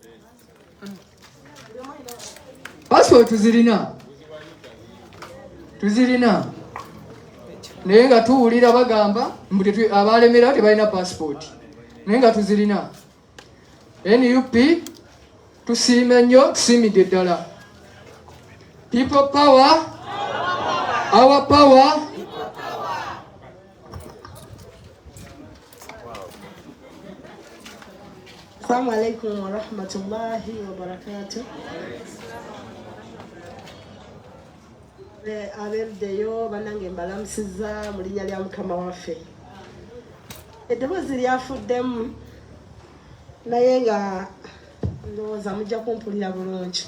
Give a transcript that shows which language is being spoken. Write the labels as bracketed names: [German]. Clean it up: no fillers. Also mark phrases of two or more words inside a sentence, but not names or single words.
[Ganda] passport tuzirina naye nga tuwulira bagamba mbu abalemerayo tebalina passport naye nga tuzirina NUP tusiime nnyo tusiimidde ddala [English] people power our power [Arabic] السلام عليكم ورحمة الله وبركاته. [Ganda] Abeerudeyo bannange mbalamusiza mu linnya lya Mukama waffe. Eddoboozi lyafuddemu naye nga ndowooza mujja kumpulira bulungi.